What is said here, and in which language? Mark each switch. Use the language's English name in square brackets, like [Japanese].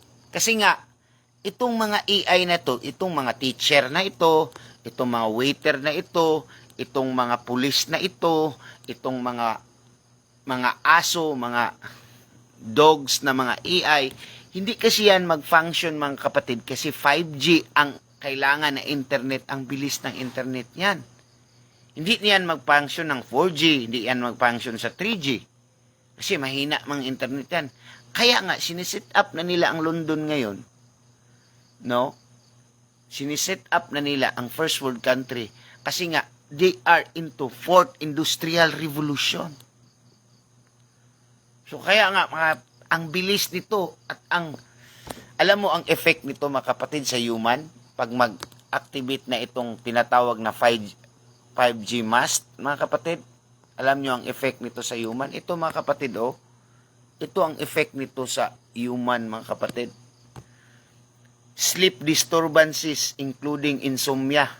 [Filipino] Kasi nga, itong mga AI na to, itong mga teacher na ito, itong mga waiter na ito, itong mga pulis na ito, itong mga aso, mga dogs na mga AI, hindi kasi yan mag-function, mga kapatid, kasi 5G ang kailangan na internet, ang bilis ng internet yan. Hindi yan mag-function ng 4G, hindi yan mag-function sa 3G. Kasi mahina mga internet yan. Kaya nga, siniset up na nila ang London ngayon. No? Siniset up na nila ang [English] first world country. [Filipino] Kasi nga, [English] they are into fourth industrial revolution. [Filipino] So kaya nga, ang bilis nito at alam mo ang effect nito, mga kapatid, sa human, pag mag-activate na itong tinatawag na 5G mast, mga kapatid, alam nyo ang effect nito sa human? Ito, mga kapatid, ito ang effect nito sa human, mga kapatid. [English] Sleep disturbances, including insomnia.